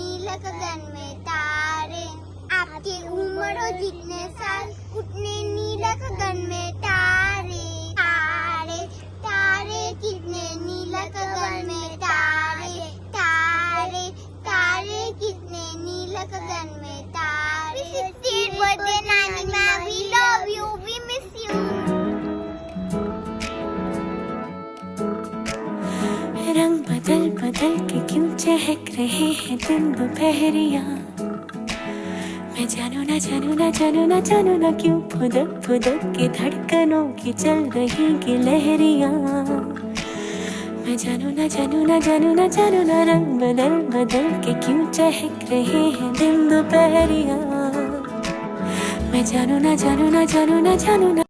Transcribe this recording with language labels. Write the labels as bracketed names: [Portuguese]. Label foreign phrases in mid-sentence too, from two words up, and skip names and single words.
[Hindi] नीला गगन में तारे, आपकी उम्र हो जितने साल उतने नीला गगन में तारे, तारे तारे कितने नीला गगन में तारे, तारे तारे कितने नीला गगन में तारे। [English] 60th birthday [Hindi] नानी माँ, [English] we love you, we miss you. [Hindi] रंग बदल बदल के क्यों चहक रहे हैं दिन दोपहरिया, मैं जानू ना जानू ना जानू ना जानू ना क्यों फुदक फुदक के धड़कनों की चल रही की लहरिया, मैं जानू ना जानू ना जानू ना जानू ना रंग बदल बदल के क्यों चहक रहे हैं दिन दोपहरिया, मैं जानू ना जानू ना जानू ना जानू ना।